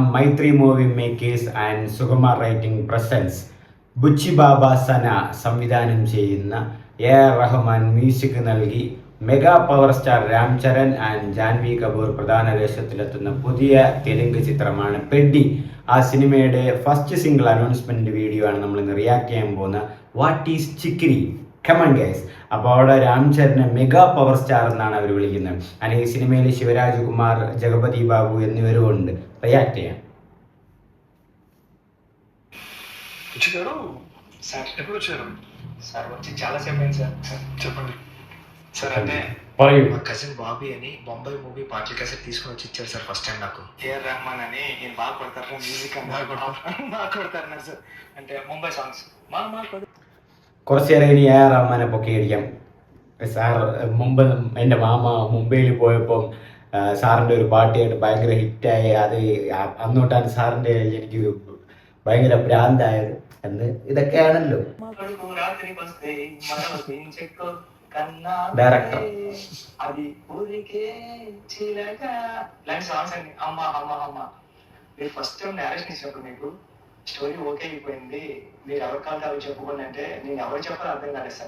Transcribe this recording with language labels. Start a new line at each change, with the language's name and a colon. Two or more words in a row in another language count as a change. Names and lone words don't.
Malayalam: മൈത്രി മൂവി മേക്കേഴ്സ് ആൻഡ് സുകുമാർ റൈറ്റിംഗ് പ്രസൻസ് ബുച്ചി ബാബ സന സംവിധാനം ചെയ്യുന്ന റഹ്മാൻ മ്യൂസിക് നൽകി
English: mega power star
Malayalam: രാം ചരൺ ആൻഡ് ജാൻവി കപൂർ പ്രധാന വേഷത്തിലെത്തുന്ന പുതിയ തെലുങ്ക് ചിത്രമാണ് പെഡ്ഡി. ആ സിനിമയുടെ
English: first single announcement video
Malayalam: ആണ് നമ്മൾ ഇന്ന് റിയാക്ട് ചെയ്യാൻ പോകുന്ന വാട്ട് ഈസ് ചിക്രി.
English: Come on guys.
Malayalam: അപ്പോൾ അവിടെ രാം ചരനെ
English: mega power star
Malayalam: എന്നാണ് അവർ വിളിക്കുന്നത്. അല്ലെങ്കിൽ ഈ സിനിമയിൽ ശിവരാജ് കുമാർ, ജഗപതി ബാബു എന്നിവരും ഉണ്ട്. റിയാക്ട് ചെയ്യാം.
Telugu: చెప్పండి సార్. అంటే
Malayalam: പറയൂ.
Telugu: మా కజిన్ బాబీ అని బొంబాయి మూవీ పాటల క్యాసెట్ తీసుకొని వచ్చి ఇచ్చారు సార్
English: first time
Telugu: నాకు. ఏఆర్ రెహమాన్ అని నేను బాగా కొడతారు మ్యూజిక్ బాగా కొడతారు సార్. అంటే ముంబై సాంగ్స్
Malayalam: കുറച്ച് നേരം ഇനി റഹ്മാനെ പൊക്കി അടിക്കാം. സാർ മുമ്പ് എൻ്റെ മാമ മുംബൈയിൽ പോയപ്പം സാറിൻ്റെ ഒരു പാട്ടിയായിട്ട് ഭയങ്കര ഹിറ്റായി. അത് അന്നോട്ടാണ് സാറിൻ്റെ എനിക്ക് ഭയങ്കര ഭ്രാന്തായത് എന്ന് ഇതൊക്കെയാണല്ലോ డైరెక్టర్.
Telugu: అది ఊరికే చిలగా ఇలాంటి సాంగ్స్ అండి. అమ్మ అమ్మ అమ్మ మీరు
English: first time
Telugu: నేరేషన్ ఇచ్చినప్పుడు మీకు
English: story okay
Telugu: అయిపోయింది, మీరు ఎవరి కావాలి అవి చెప్పుకోండి అంటే నేను ఎవరు చెప్పాలో అర్థం కాలేదు సార్.